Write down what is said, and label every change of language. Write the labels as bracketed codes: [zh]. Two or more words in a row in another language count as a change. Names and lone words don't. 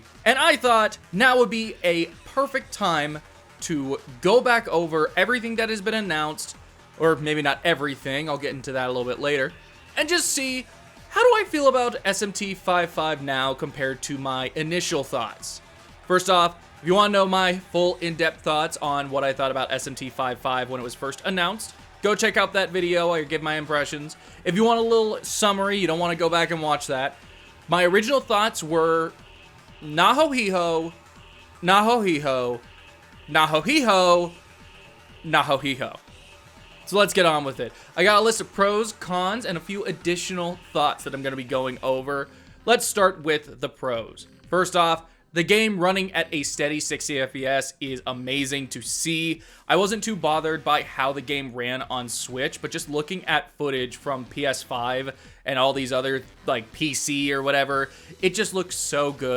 [en] And I thought now would be a perfect time to go back over everything that has been announced, or maybe not everything, I'll get into that a little bit later, and just see how do I feel about SMT55 now compared to my initial thoughts. First off, if you want to know my full in-depth thoughts on what I thought about SMT55 when it was first announced, go check out that video, I give my impressions. If you want a little summary, you don't want to go back and watch that, my original thoughts were naho-hee-ho, naho-hee-ho, naho-hee-ho, naho-hee-ho. So let's get on with it. I got a list of pros, cons, and a few additional thoughts that I'm going to be going over. Let's start with the pros. First off, the game running at a steady 60 FPS is amazing to see. I wasn't too bothered by how the game ran on Switch, but just looking at footage from PS5 and all these other, like, PC or whatever, it just looks so good.